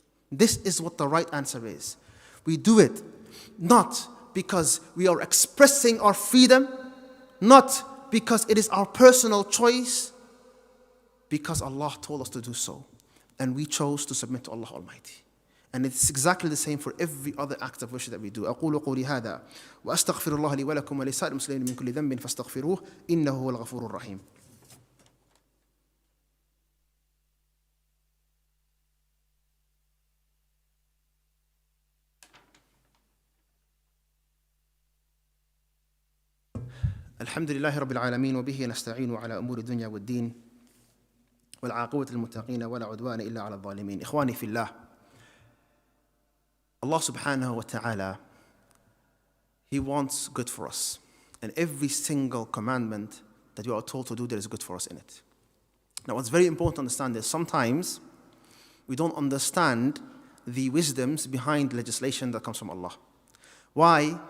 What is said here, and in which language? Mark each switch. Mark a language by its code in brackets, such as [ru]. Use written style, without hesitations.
[en] This is what the right answer is. We do it not because we are expressing our freedom, not because it is our personal choice, because Allah told us to do so. And we chose to submit to Allah Almighty. And it's exactly the same for every other act of worship that we do. [ar] أقول قولي هذا وأستغفر الله لي ولكم ولسائر المسلمين من كل ذنب فاستغفروه إنه هو الغفور الرحيم. الحمد لله رب العالمين وبه نستعين على أمور الدنيا والدين والعاقبة للمتقين ولا عدوان إلا على الظالمين. إخواني في الله, [en] Allah subhanahu wa ta'ala, He wants good for us. And every single commandment that you are told to do, there is good for us in it. Now what's very important to understand is sometimes we don't understand the wisdoms behind legislation that comes from Allah. Why?